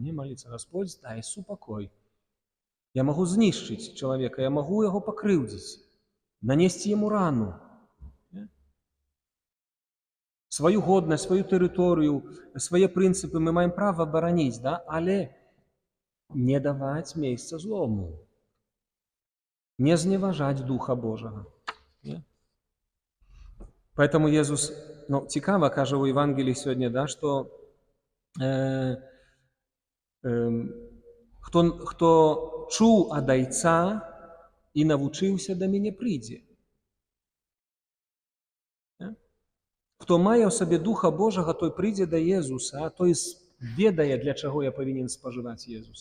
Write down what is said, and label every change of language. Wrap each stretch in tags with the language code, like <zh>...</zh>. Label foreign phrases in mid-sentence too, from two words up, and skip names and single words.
<be>Не маліцца, Господь, дай супакой. Я магу знішчыць чалавека, я магу яго пакрыўдзіць, нанесці яму рану. Сваю годнасць, сваю тэрыторыю, свае прынцыпы мы маем права бараніць, да? Але не даваць месца злому, не зневажаць Духа Божага.</be> <ru>Поэтому Иисус,</ru> <uk>цікаво, каже</uk> <be>у</be> <ru>Евангелии сегодня,</ru> <be>да, что хто чуў ад Айца і навучыўся да мяне прыйдзе. Хто мае ў сабе Духа Божага, той прыйдзе да Езуса, а той ведае, для чаго я павінен спажываць Езуса.</be>